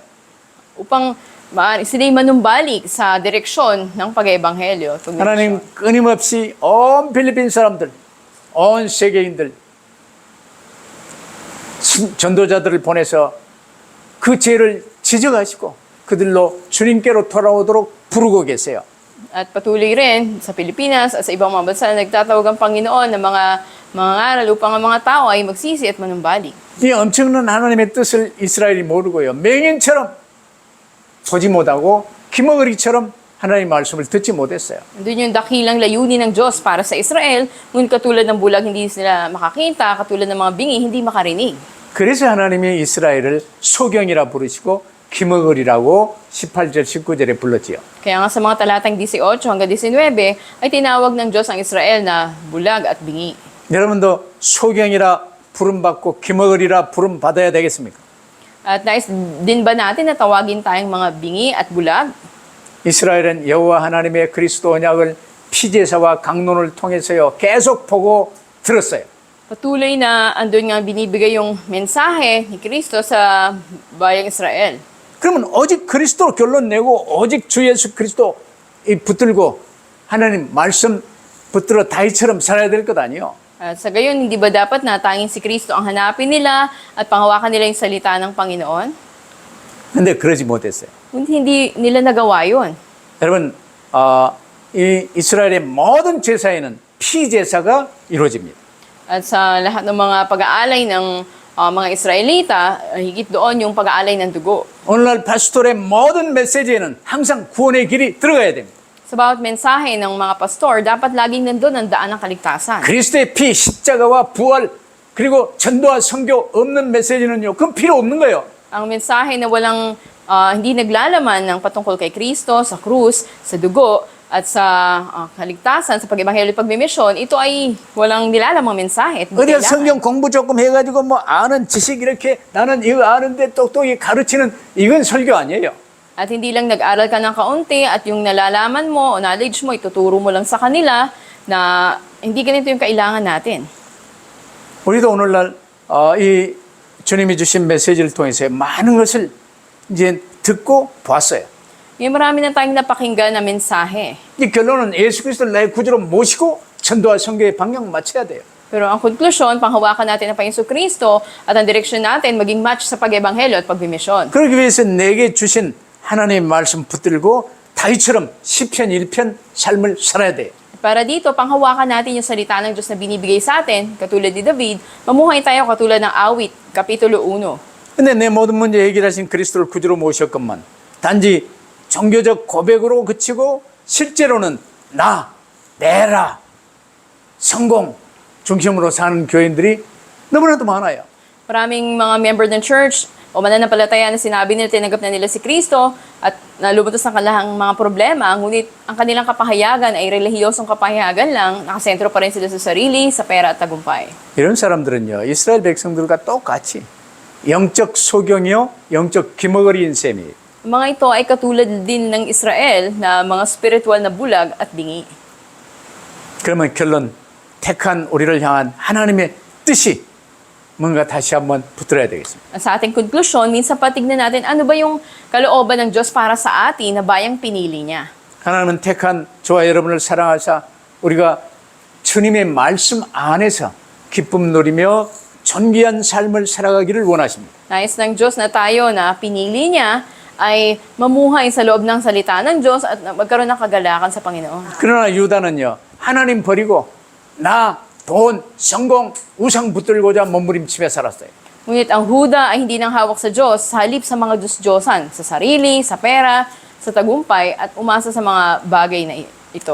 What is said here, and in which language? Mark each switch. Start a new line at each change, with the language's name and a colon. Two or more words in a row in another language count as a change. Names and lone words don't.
Filipino: Upang sila'y manumbalik sa direksyon ng pag-ebanghelyo.
Korean: 하나님 끊임없이 온 필리핀 사람들, 온 세계인들, 전도자들을 보내서 그 죄를 지적하시고 그들로 주님께로 돌아오도록 부르고 계세요.
Filipino: At patuloy rin sa Pilipinas at sa ibang mga bansa na nagtatawag ang Panginoon ng mga aral upang ang mga tao ay magsisi at manumbalik.
Korean: 이 엄청난 하나님의 뜻을 이스라엘이 모르고요. 맹인처럼 보지 못하고 기머거리처럼 하나님의 말씀을 듣지 못했어요.
Filipino: Doon yung dakilang layunin ng Diyos para sa Israel, ngunit katulad ng bulag hindi sila makakita, katulad ng mga bingi hindi makarinig.
Korean: 그래서 하나님이 이스라엘을 소경이라 부르시고 기머거리라고 18절 19절에 불렀지요.
Filipino: Kaya nga sa mga talatang 18 hanggang 19 ay tinawag ng Diyos ang Israel na bulag at bingi.
Korean: 여러분도 소경이라 부름받고 기머거리라 부름받아야 되겠습니까?
Filipino: At nais din ba natin na tawagin tayong mga bingi at bulag?
Korean: 이스라엘은 여호와 하나님의 그리스도 언약을 피제사와 강론을 통해서요 계속 보고 들었어요.
Filipino: Patuloy na andun nga binibigay yung mensahe ni Kristo sa bayang Israel.
Korean: 그러면 오직 그리스도로 결론 내고 오직 주 예수 그리스도 붙들고 하나님 말씀 붙들어 다윗처럼 살아야 될 것 아니요?
Filipino: At sa gayon, hindi ba dapat na tanging si Kristo ang hanapin nila at panghawakan nila yung salita ng Panginoon?
Korean: 근데 그러지 못했어요.
Filipino: Hindi nila nagawa yun.
Korean: 여러분, 이 이스라엘의 모든 제사에는 피제사가 이루어집니다.
Filipino: At sa lahat ng mga pag-aalay ng mga Israelita, higit doon yung pag-aalay ng dugo.
Korean: 오늘날 파스토의 모든 메시지에는 항상 구원의 길이 들어가야 됩니다.
Filipino: Sa bawat mensahe ng mga pastor, dapat laging nandun ang daan ng kaligtasan.
Korean: 그리스도의 피, 십자가와 부활, 그리고 전도와 선교 없는 메시지는요, 그건 필요 없는 거예요.
Filipino: Ang mensahe na walang hindi naglalaman ng patungkol kay Kristo, sa krus, sa dugo, at sa kaligtasan, sa pag-ebanghelyo pagmimisyon, ito ay walang nilalamang mensahe. At
Korean: 어디가 성경 공부 조금 해가지고 뭐 아는 지식 이렇게 나는 이거 아는데 똑똑히 가르치는 이건 설교 아니에요.
Filipino: At hindi lang nag-aral ka ng kaunti at yung nalalaman mo o knowledge mo, ituturo mo lang sa kanila na hindi ganito yung kailangan natin.
Korean: 우리도 오늘날 이 주님이 주신 메시지를 통해서 많은 것을 이제 듣고 봤어요.
Filipino: Ngayon marami na tayong napakinggan na mensahe.
Korean: 이 결론은 예수 그리스도를 나의 구주로 모시고 전도와 선교의 방향 맞춰야 돼요.
Filipino: Pero ang konklusyon, panghawakan natin ang Panginoon Kristo at ang direksyon natin maging match sa pag-ebanghelyo at pagbimisyon.
Korean: 그러기 위해서 내게 주신 하나님의 말씀 붙들고 다윗처럼 시편 1편 삶을 살아야 돼요.
Filipino: Para dito, panghawakan natin yung salita ng Diyos na binibigay sa atin, katulad ni David, mamuhay tayo katulad ng awit, Kapitulo 1.
Korean: 근데 내 모든 문제 해결하신 그리스도를 구주로 모셨건만 단지 종교적 고백으로 그치고 실제로는 나, 내라, 성공 중심으로 사는 교인들이 너무나도 많아요.
Filipino: Maraming mga member ng church o mananampalataya na sinabi nila tinanggap na nila si Kristo at nalulutas ng kanilang mga problema, ngunit ang kanilang kapahayagan ay relihiyosong kapahayagan lang, nakasentro pa rin sila sa sarili, sa pera at tagumpay.
Korean: 이런 사람들은요, 이스라엘 백성들과 똑같이 영적 소경이요, 영적 기머거리인 셈이에요.
Filipino: Ang mga ito ay katulad din ng Israel na mga spiritual na bulag at bingi.
Korean: 그러면 결론, 택한 우리를 향한 하나님의 뜻이 뭔가 다시 한번 붙들어야 되겠습니다.
Filipino: At sa ating konklusyon, minsan patignan natin ano ba yung kalooban ng Diyos para sa atin na bayang pinili niya.
Korean: 하나님은 택한 저와 여러분을 사랑하사 우리가 주님의 말씀 안에서 기쁨 누리며 존귀한 삶을 살아가기를 원하십니다.
Filipino: Nais ng Diyos na tayo na pinili niya ay mamuhay sa loob ng salita ng Diyos at magkaroon ng kagalakan sa Panginoon.
Korean: 그러나 유다는요, 하나님 버리고 나, 돈, 성공, 우상 붙들고자 몸부림치며 살았어요.
Filipino: Ngunit ang Huda ay hindi nang hawak sa Diyos, sa halip sa mga Diyos-Diyosan, sa sarili, sa pera, sa tagumpay, at umasa sa mga bagay na ito.